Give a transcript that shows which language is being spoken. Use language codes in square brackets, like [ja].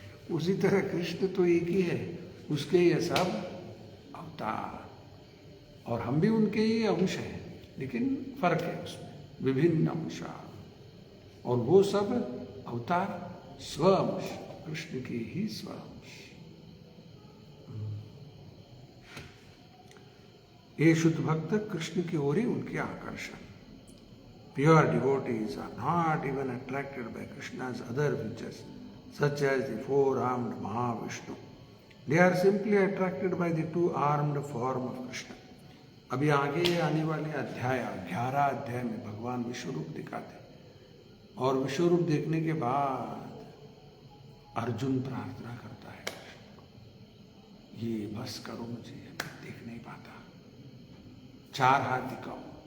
[hi] उसी तरह कृष्ण तो एक ही है, उसके ये सब अवतार, और हम भी उनके ही अंश हैं, लेकिन फर्क है उसमें, विभिन्न अंश। और वो सब अवतार स्वअंश, कृष्ण की ही स्वअंश। ये शुद्ध भक्त कृष्ण की ओर ही उनके आकर्षण। [en] Pure devotees are not even attracted by Krishna's other features, such as the four-armed Mahavishnu. They are simply attracted by the two-armed form of Krishna. [hi] अभी आगे आने वाले अध्याय 11 अध्याय में भगवान विश्वरूप दिखाते हैं और विश्वरूप देखने के बाद अर्जुन प्रार्थना करता है, ये बस करो मुझे, मैं देख नहीं पाता, 4 हाथ दिखाओ।